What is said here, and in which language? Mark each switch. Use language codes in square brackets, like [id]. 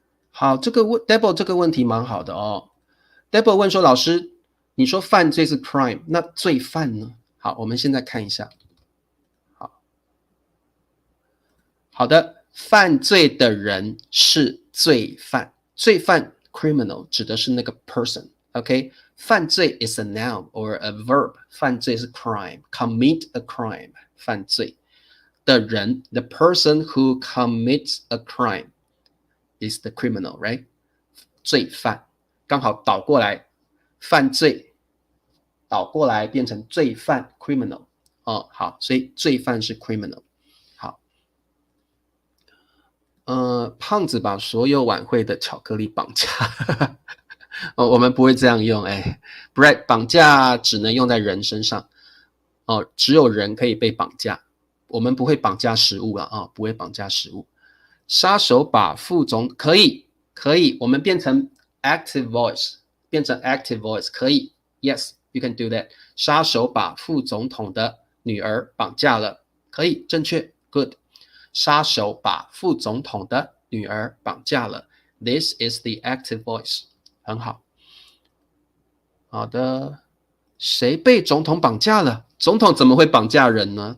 [zh] 好，这个Debo 这个问题蛮好的Debo 问说，老师，你说犯罪是 crime， 那罪犯呢？好，我们现在看一下。好的，犯罪的人是罪犯，罪犯 [en] criminal [zh] 指的是那个 [en] person。OK， 犯罪 is a noun or a verb， 犯罪是 crime，commit a crime， 犯罪的人 the person who commits a crime is the criminal， right？ [zh] 罪犯刚好倒过来，犯罪倒过来变成罪犯 criminal 好，所以罪犯是 criminal。好，胖子把所有晚会的巧克力绑架我们不会这样用Brett 绑架只能用在人身上只有人可以被绑架，我们不会绑架食物不会绑架食物。杀手把副总可以，我们变成 active voice， 可以 [en] yes you can do that。 [zh] 杀手把副总统的女儿绑架了，可以，正确 good。杀手把副总统的女儿绑架了， [en] this is the active voice， [zh] 很好。好的，谁被总统绑架了？总统怎么会绑架人呢？